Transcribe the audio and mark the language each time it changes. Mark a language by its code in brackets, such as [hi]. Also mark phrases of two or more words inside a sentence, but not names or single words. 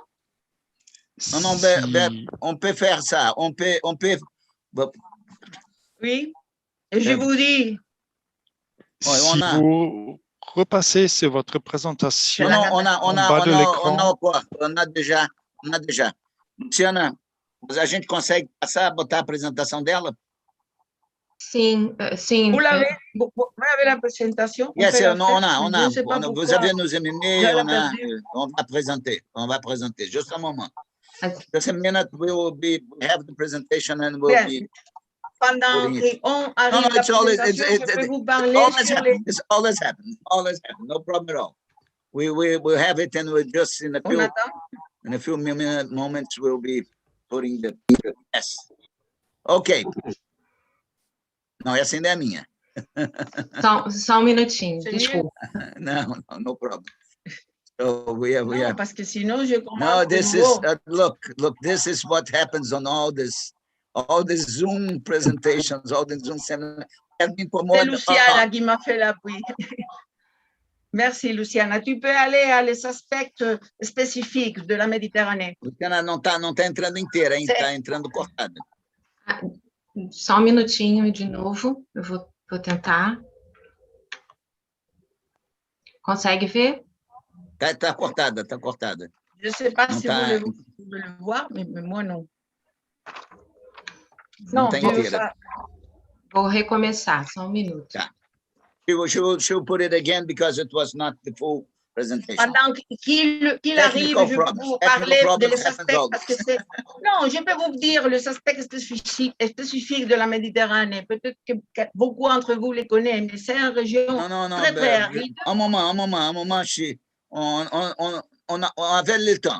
[fr] Non, on peut faire ça. On peut... Oui, et je vous dis... Si vous repassez sur votre présentation, Non, on a déjà. [pt] Luciana, a gente consegue passar, botar a apresentação dela? Sim, sim. [fr] Vous avez la présentation? Yes, on a. Vous avez nos on va présenter. Juste un moment. [en] Just a minute, we have the presentation and we'll be... [fr] Pendant qu'on arrive à la présentation, je peux vous parler sur les... [en] It's always happened. No problem at all. We'll have it and we'll just in a few moments we'll be putting the yes. [pt] Okay. Não, essa ainda é a minha. Só minutinho, desculpa. [en] No problem. So we have... [fr] parce que sinon je commence. [en] No, this is look. This is what happens on all these Zoom presentations, all the Zoom seminars. [fr] C'est Luciana qui m'a fait l'appui. Merci, Luciana. Tu peux aller à les aspects spécifiques de la Méditerranée. [pt] Luciana não tá entrando inteira, hein? Tá entrando cortada. Só minutinho de novo. Eu vou tentar. Consegue ver? Tá cortada. [fr] Je ne sais pas si vous pouvez le voir, mais moi non. [pt] Não tá inteira. Vou recomeçar, só minuto. Tá. [en] She'll put it again because it was not the full presentation. [fr] Pendant qu'il arrive, je peux vous parler des aspects, parce que c'est... Non, je peux vous dire les aspects spécifiques de la Méditerranée. Peut-être que beaucoup d'entre vous les connaissent, mais c'est une région très aride. Un moment, on avait le temps.